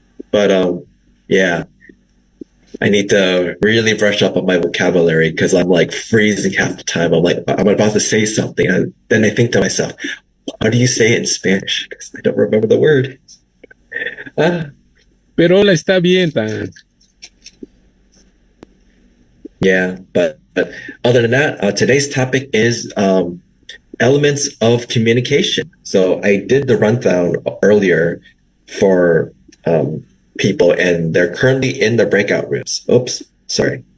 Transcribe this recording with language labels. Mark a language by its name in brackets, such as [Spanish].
[English] But yeah, I need to really brush up on my vocabulary because I'm like freezing half the time. I'm like, I'm about to say something, and then I think to myself, how do you say it in Spanish? Because I don't remember the word. [Spanish] Pero hola, está bien, Tang. [English] Yeah, but other than that, today's topic is elements of communication. So I did the rundown earlier for people, and they're currently in the breakout rooms. Oops, sorry.